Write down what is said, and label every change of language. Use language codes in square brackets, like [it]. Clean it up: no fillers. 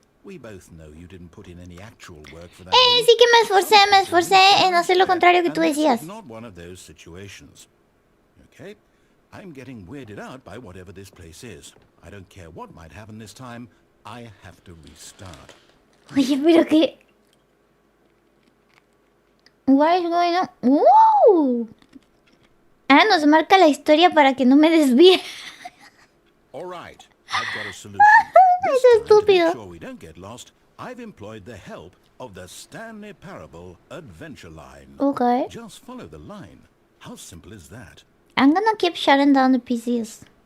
[en] We both know you didn't put in any actual work for that. win. [es] Sí que me esforcé en hacer lo contrario que tú [en] And this [es] decías. [en] is not one of those situations. Okay? I'm getting weirded out by whatever this place is. I don't care what might happen this time. I have to restart. [es] Oye, pero qué... [en] What is going on? ¡Wow! [es] Ahora nos marca la historia para que no me desvíe. [en] All right, I've got a solution. [es] Es [en] This time, to [es] estúpido. [en] make sure we don't get lost, I've employed the help of the Stanley Parable adventure line. Okay. Just follow the line. How simple is that? I'm gonna keep shutting down the PCs.